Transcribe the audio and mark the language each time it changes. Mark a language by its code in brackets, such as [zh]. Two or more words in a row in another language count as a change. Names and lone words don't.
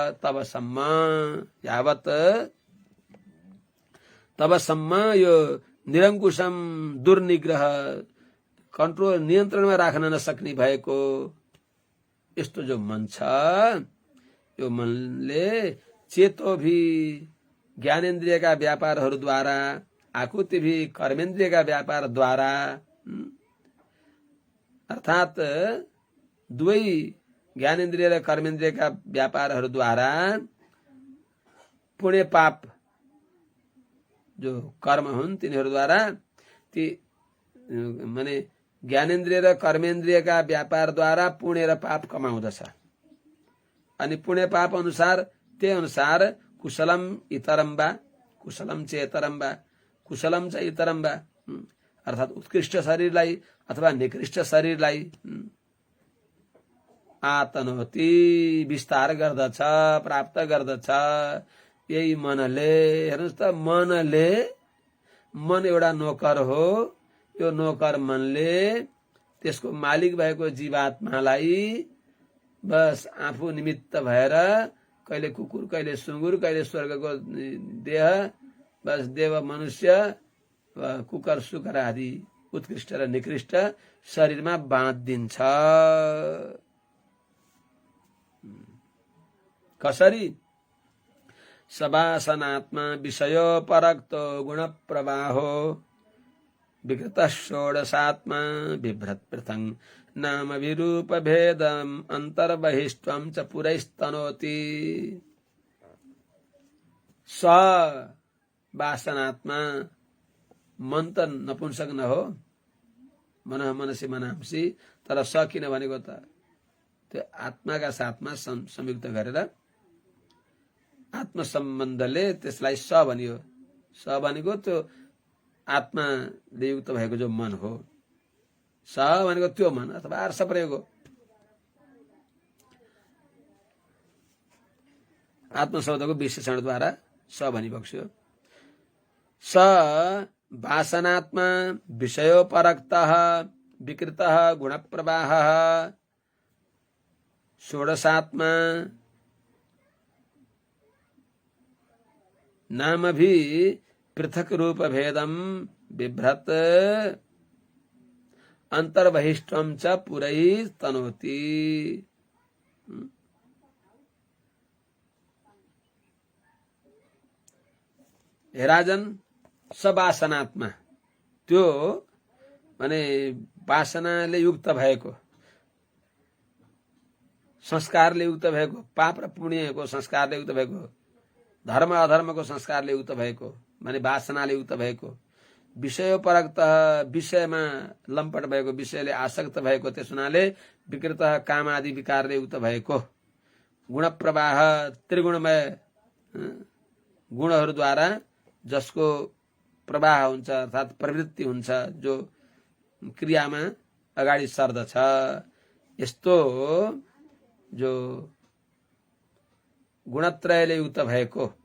[ne] तबसम्म यो [sa] निरंकुशम दुर्निग्रह [ne] कन्ट्रोल नियन्त्रणमा राख्न नसक्ने भएको यस्तो जो मन छ, यो मनले चेतो भी ज्ञानेन्द्रियका व्यापारहरूद्वारा, आकुति भी कर्मेन्द्रियका व्यापारद्वारा, अर्थात दुवै ज्ञानेन्द्रिय र कर्मेन्द्रियका व्यापारहरूद्वारा पुण्य पाप जो कर्म हुन् तिनीहरूद्वारा ती माने ज्ञानेन्द्रिय र कर्मेन्द्रियका व्यापारद्वारा पुण्य र पाप कमाउँदछ। अनि पुण्य पाप अनुसार त्यही अनुसार [sa] कुशलम इतरम वा कुशलम च इतरम वा [ne] अर्थात उत्कृष्ट शरीरलाई अथवा निकृष्ट शरीरलाई आतनोति विस्तार गर्दछ, प्राप्त गर्दछ। यही मनले, हेर्नुहोस् त, मन एउटा नोकर हो। यो नोकर मनले त्यसको मालिक भएको जीवात्मालाई बस आफू निमित्त भएर कहिले कुकुर, कहिले सुँगुर, कहिले स्वर्गको देह, बस देव, मनुष्य, कुकर सुकर आदि उत्कृष्ट र निकृष्ट शरीरमा बाँधिदिन्छ। कसरी? [sa] सवासनात्मा विषयो परक्तो गुण प्रवाहो विकृत षोडशात्मा बिभ्रत पृथंग नाम विरूप भेदम अंतर्बहिष्टम च पुरैस्तनोति। स वासनात्मा, [ne] मन त नपुंसक न हो, [sa] मन मनसी मनांसी, [ne] तर स किन भनेको त त्यो आत्माका साथमा संयुक्त गरेर आत्म सम्बन्धले त्यसलाई स भनियो। स भनेको त्यो आत्माले युक्त भएको जो मन हो। स भनेको त्यो मन अथवा अर्थ प्रयोग हो। आत्म शब्दको विशेषणद्वारा स भनिबक्स्यो। [sa] स वासनात्मा विषयोपरक्तः विकृतः गुणप्रवाहः षोडशात्मा नाम भी पृथक रूप भेदम बिभ्रत अंतर्बहिष्टम च पुरैस्तनोति। [ne] हे राजन, सवासनात्मा, त्यो माने वासनाले युक्त भएको, संस्कारले युक्त भएको, पाप र पुण्यको संस्कारले युक्त भएको, धर्म अधर्मको संस्कारले युक्त भएको, माने वासनाले युक्त भएको, विषयोपरक्त, विषयमा लम्पट भएको, विषयले आसक्त भएको, त्यस हुनाले विकृत काम आदि विकारले युक्त भएको, गुण प्रवाह त्रिगुणमय गुणहरूद्वारा जसको प्रवाह हुन्छ अर्थात् प्रवृत्ति हुन्छ, जो क्रियामा अगाडि सर्दछ, यस्तो जो गुणत्रयले युक्त भएको